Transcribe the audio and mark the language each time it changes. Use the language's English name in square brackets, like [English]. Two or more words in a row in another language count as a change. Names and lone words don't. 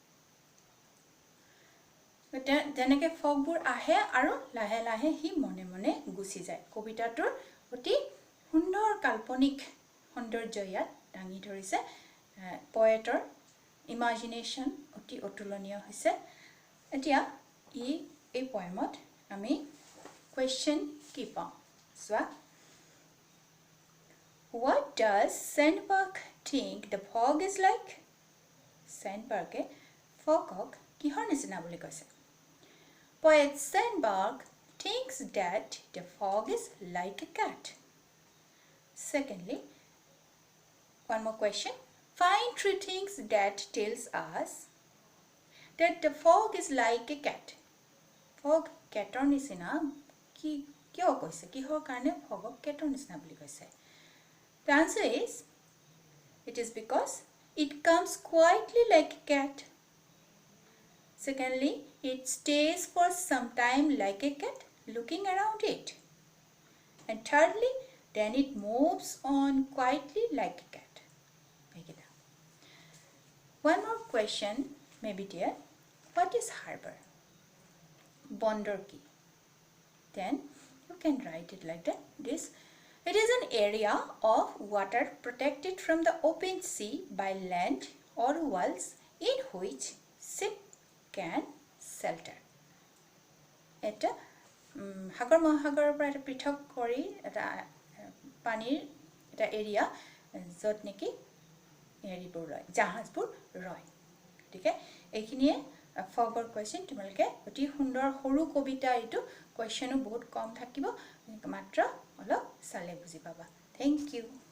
[Assamese] যেনেকৈ ফগবোৰ আহে আৰু লাহে লাহে সি মনে মনে গুচি যায় কবিতাটোৰ অতি সুন্দৰ কাল্পনিক সৌন্দৰ্য ইয়াত দাঙি ধৰিছে [English] poet imagination [Assamese] অতি অতুলনীয় হৈছে এতিয়া এই পয়েমত আমি কুৱেশ্যন কি পাওঁ চোৱা [English] What does Sandberg think the fog is like? [Assamese] Sandberge fogok কিহৰ নিচিনা বুলি কৈছে [English] Poet Sandberg thinks that the fog is like a cat. Secondly, one more question. Find three things that tells us that the fog is like a cat. [Assamese] Fog cator নিচিনা কিয় কৈছে কিহৰ কাৰণে fogok cator নিচিনা বুলি কৈছে [English] The answer is it is because it comes quietly like a cat. Secondly, it stays for some time like a cat looking around it. and thirdly, then it moves on quietly like a cat. One more question may be there. What is harbor? [Assamese] বন্দৰ কি. [English] Then you can write it like that. It is an area of water protected from the open sea by land or walls in which ship can shelter. [Assamese] এটা সাগৰ মহাসাগৰৰ পৰা এটা পৃথক কৰি এটা পানীৰ এটা এৰিয়া য'ত নেকি হেৰিবোৰ ৰয় জাহাজবোৰ ৰয় ঠিক আছে এইখিনিয়ে ফগৰ কোৱেশ্চন তোমালোকে অতি সুন্দৰ সৰু কবিতা এইটো কোৱেশ্চনো বহুত কম থাকিব মাত্ৰ অলপ চালে বুজি পাবা [English] thank you